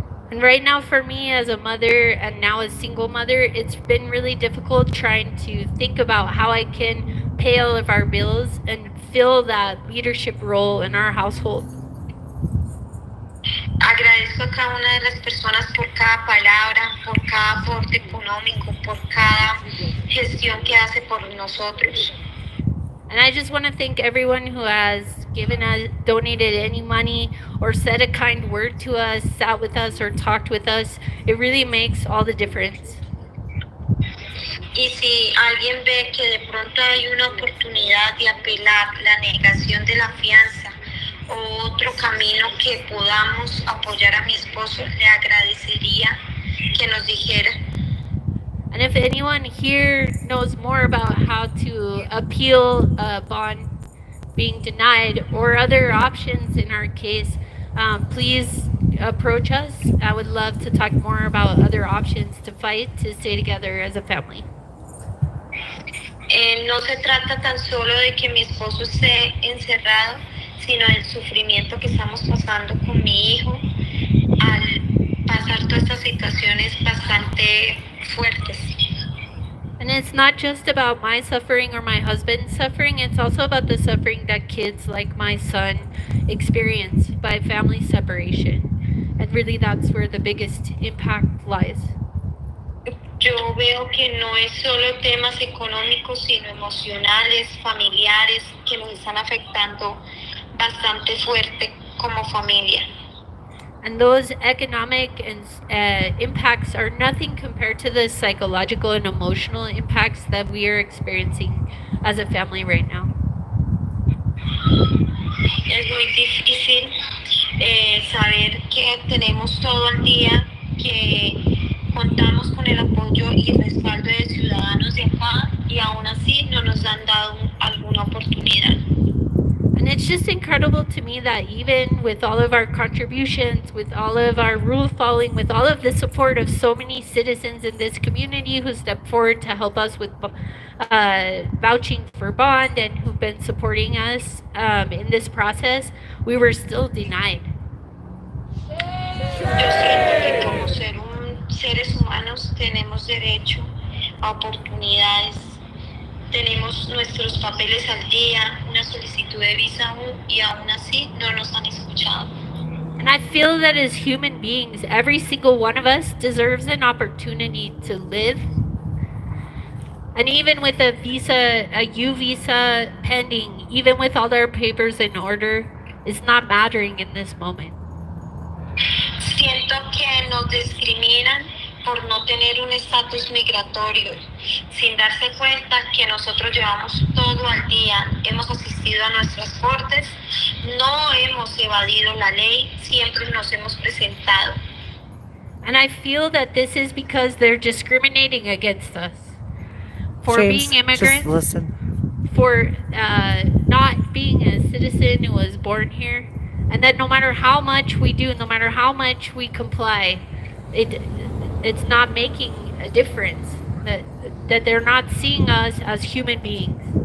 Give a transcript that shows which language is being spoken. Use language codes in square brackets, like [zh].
[en] And right now for me as a mother and now as single mother, it's been really difficult trying to think about how I can pay all of our bills and fill that leadership role in our household. [es] Agradezco a cada una de las personas por cada palabra, por cada aporte económico, por cada gestión que hace por nosotros. [en] And I just want to thank everyone who has donated any money or said a kind word to us, sat with us, or talked with us. It really makes all the difference. [es] Y si alguien ve que de pronto hay una oportunidad de apelar la negación de la fianza otro camino que podamos apoyar a mi esposo, le agradecería que nos dijera. [en] And if anyone here knows more about how to appeal a bond being denied or other options in our case, please approach us. I would love to talk more about other options to fight to stay together as a family. [es] No se trata tan solo de que mi esposo esté encerrado, sino del sufrimiento que estamos pasando con mi hijo al pasar todas estas situaciones bastante fuertes. [en] And it's not just about my suffering or my husband's suffering, it's also about the suffering that kids like my son experience by family separation. And really that's where the biggest impact lies. [es] Yo veo que no es solo temas económicos, sino emocionales, familiares, que nos están afectando bastante fuerte como familia. [en] And those economic and impacts are nothing compared to the psychological and emotional impacts that we are experiencing as a family right now. [es] Es muy difícil saber que tenemos todo el día, que contamos con el apoyo y el respaldo de ciudadanos de acá y aún así no nos han dado alguna oportunidad. [en] And it's just incredible to me that even with all of our contributions, with all of our rule following, with all of the support of so many citizens in this community who stepped forward to help us with vouching for bond and who've been supporting us in this process, we were still denied. [es] Yo siento que como seres humanos tenemos derecho a oportunidades. Tenemos nuestros papeles al día, una solicitud de visa aún, y aún así no nos han escuchado. [en] And I feel that as human beings, every single one of us deserves an opportunity to live. And even with a visa, a U visa pending, even with all our papers in order, it's not mattering in this moment. [es] Siento que nos discriminan por no tener un estatus migratorio, sin darse cuenta que nosotros llevamos todo al día, hemos asistido a nuestras cortes, no hemos evadido la ley, siempre nos hemos presentado. [en] And I feel that this is because they're discriminating against us for James, being immigrants, just listen. for not being a citizen who was born here, and that no matter how much we do, no matter how much we comply, it's not making a difference, that they're not seeing us as human beings.